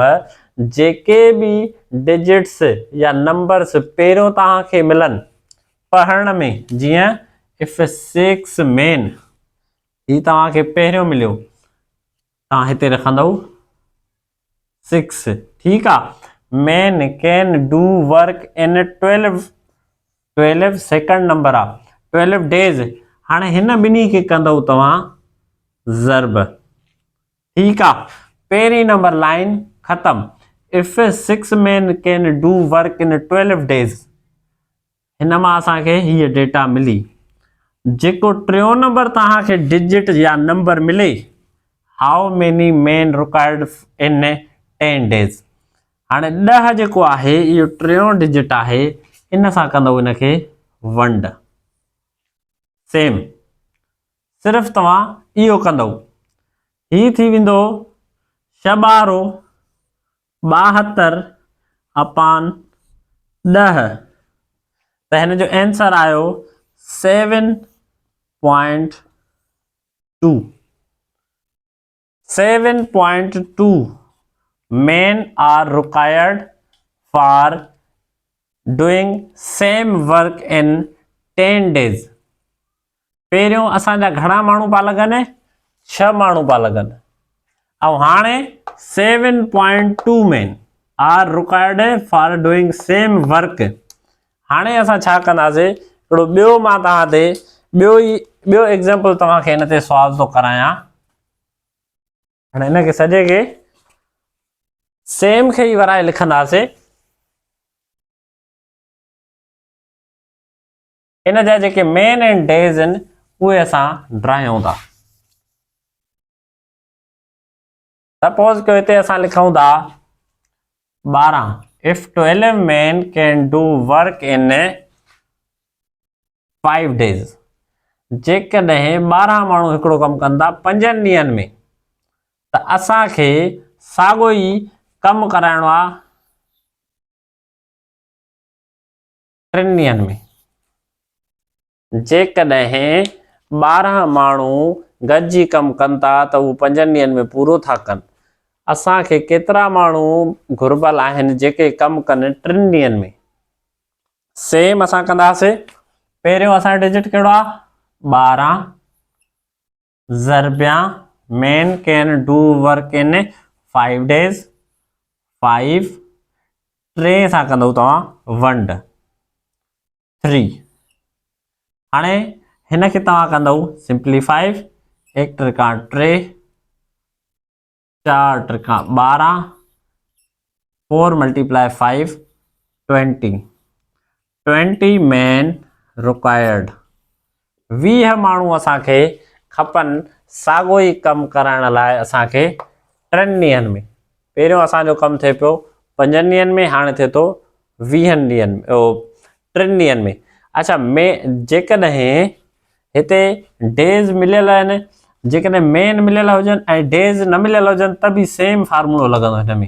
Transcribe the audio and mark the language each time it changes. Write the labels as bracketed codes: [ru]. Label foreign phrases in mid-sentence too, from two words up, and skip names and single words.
[sd] जेके बि डिजिट्स या नंबर्स पहिरियों तव्हांखे मिलनि पढ़ण में, जीअं [en] if 6 men, [sd] ही तव्हांखे पहिरियों मिलियो, तव्हां हिते रखंदव 6, ठीकु आहे। [en] men can do work in 12 second number आहे, 12 days। [sd] हाणे हिन ॿिन्ही खे कंदव तव्हां ज़र्ब, ठीकु आहे। पहिरीं नंबर लाइन ख़तम। [en] इफ 6 men can do work in 12 days, [sd] हिन मां असांखे हीअ डेटा मिली। जेको 3 नंबर तव्हांखे डिजिट या नंबर मिले, [en] how many men required in 10 days। [sd] हाणे 10 जेको आहे इहो 3 डिजिट आहे, इन सां कंदव इनखे वंड। सेम सिर्फ़ु तव्हां इहो कंदव, ही थी वेंदो 6 ॿारो 72 अपॉन 10, त हिन जो आंसर आयो 7.2। [en] 7.2 men are required for doing same work in 10 days। [sd] पहिरियों असांजा घणा माण्हू पिया लॻनि, 6 माण्हू पिया लॻनि, ऐं हाणे [en] 7.2 men are required for doing same work। [sd] हाणे असां छा कंदासीं, हिकिड़ो ॿियो मां तव्हां ते ॿियो एग्जाम्पल तव्हांखे हिन ते सॉल्व थो करायां। हाणे हिनखे सॼे खे सेम खे ई वराए लिखंदासीं। इन जा जेके [en] men and days [sd] आहिनि उहे असां ड्रायूं था। सपोज कयो हिते असां लिखूं था 12, [en] if 12 men can do work in 5 days, [sd] जेकॾहिं 12 माण्हू हिकिड़ो कमु कंदा 5 ॾींहंनि में, त असांखे साॻियो ई कमु कराइणो आहे 3 ॾींहंनि में। जेकॾहिं 12 माण्हू गॾिजी कमु कनि था त उहो 5 ॾींहंनि में पूरो था कनि। असांखे केतिरा माण्हू घुर्बल आहिनि जेके कमु कनि 3 ॾींहंनि में। सेम असां कंदासीं। पहिरियों असांजो डिजिट कहिड़ो आहे 12 ज़रबिया [en] men can do work in 5 days, [sd] 5 3 सां कंदव तव्हां 1 3। हाणे हिनखे तव्हां कंदव सिंप्लीफाई। 1 त्रिका 3, 4 त्रिका 12, 4 × 5 20 [en] men required। [sd] 20 माण्हू असांखे खपनि साॻियो ई कमु कराइण लाइ असांखे 3 ॾींहंनि में। पहिरियों असांजो कमु थिए पियो 5 ॾींहंनि में, हाणे थिए थो 20 ॾींहंनि में 3 ॾींहंनि में। अच्छा, जेकॾहिं हिते डेज़ मिलियल आहिनि, जेकॾहिं मेन मिलियल हुजनि ऐं डेज़ न मिलियल हुजनि त बि सेम फार्मूलो लॻंदो हिन में।